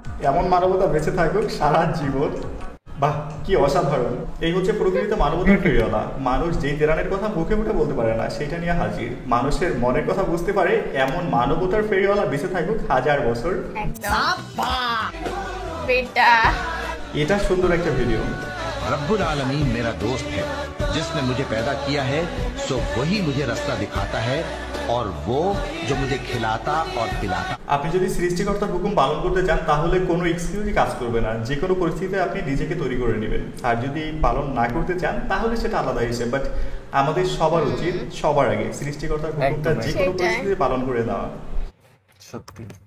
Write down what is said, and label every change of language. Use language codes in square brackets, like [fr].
[bn] এমন মানবতা বেঁচে থাকুক সারা জীবন। বাহ, কি অসাধারণ। এই হচ্ছে প্রকৃত মানবতার ফেরিওয়ালা। মানুষ যেই তেরানের কথা মুখে মুখে বলতে পারে না সেটা নিয়ে হাজির। মানুষের মনের কথা বুঝতে পারে এমন মানবতার ফেরিওয়ালা বেঁচে থাকুক 1000 বছর। বেটা, এটা সুন্দর একটা ভিডিও। [hi] रब्बुल आलमीन मेरा दोस्त है, जिसने मुझे पैदा किया है सो वही मुझे रास्ता दिखाता है और वो जो मुझे खिलाता और पिलाता। [bn] আপনি যদি সৃষ্টিকর্তার হুকুম পালন করতে চান তাহলে কোনো এক্সকিউজই কাজ করবে না। যে কোনো পরিস্থিতিতে আপনি নিজেকে তৈরি করে নেবেন। আর যদি পালন না করতে চান তাহলে সেটা আলাদা হিসেবে। বাট আমাদের সবার উচিত সবার আগে সৃষ্টিকর্তার হুকুমটা যে কোনো পরিস্থিতিতে পালন করে দেওয়া। সত্যি,